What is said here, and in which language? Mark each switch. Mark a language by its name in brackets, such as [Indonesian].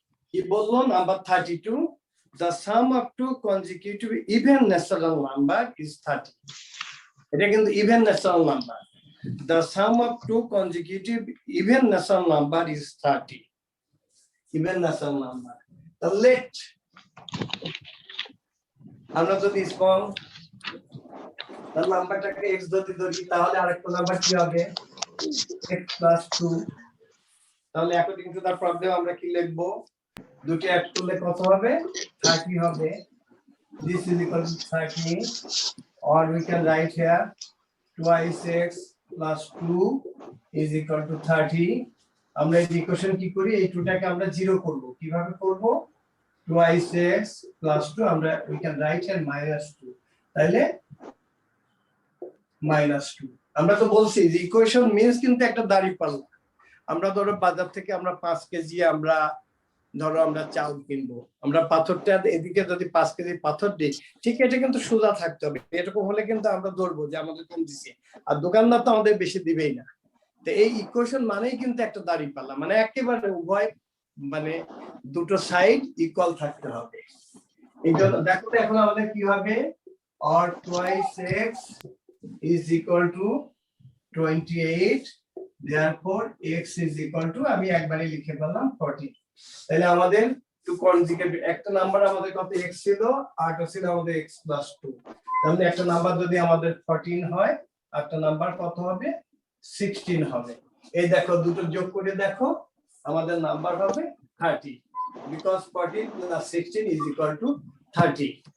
[Bangla] কি বললো, number 32, [English] the sum of 2 consecutive even natural number is 30। [Bangla] এটা কিন্তু [English] Even national number, the sum of 2 consecutive even natural number is 30, even national number. [Bangla] the let আমরা যদি small তার নাম্বারটাকে x ধরি, তাহলে আরেকটা নাম্বার কি হবে, x + 2 তাহলে অ্যাকর্ডিং টু দা প্রবলেম আমরা কি লিখবো? দুটো অ্যাড করলে কত হবে? 30 হবে। [English] This is equal to 30, or we can write here twice x plus 2 is equal to 30. [Bangla] আমরা এই ইকুয়েশন কি করি? এই 2 টাকে আমরা 0 করব। কিভাবে করব? [English] twice x plus 2 আমরা we can write here -2. [Bangla] তাহলে -2 আমরা তো বলছি যে ইকুয়েশন মিন্স কিন্তু একটা দাঁড়িপাল্লা। আমরা ধরো বাজার থেকে আমরা 5 কেজি আমরা ধরো আমরা চাউল কিনবো, আমরা পাথরটা এদিকে যদি 5 কেজি পাথর দিই, ঠিক এটা কিন্তু সোজা থাকতে হবে। এরকম হলে কিন্তু আমরা ধরবো যে আমাদের কম দিছে, আর দোকানদার তো আমাদের বেশি দিবেই না। তো এই ইকুয়েশন মানেই কিন্তু একটা দাঁড়িপাল্লা, মানে একেবারে উভয় মানে দুটো সাইড ইকুয়াল থাকতে হবে। এই জন্য দেখো তো এখন আমাদের কি হবে? [English] or twice x is equal to 28, therefore x is equal to [Bangla] আমি একবারে লিখে ফেললাম [English] 40। [Bangla] তাহলে আমাদের টু কনজুগেট একটা নাম্বার আমাদের কত x ছিল, আরটা ছিল আমাদের x plus 2। তাহলে একটা নাম্বার যদি আমাদের 14 হয়, একটা নাম্বার কত হবে? 16 হবে। এই দেখো দুটো যোগ করে দেখো, আমাদের নাম্বার হবে 30, [English] because 14 plus 16 is equal to 30।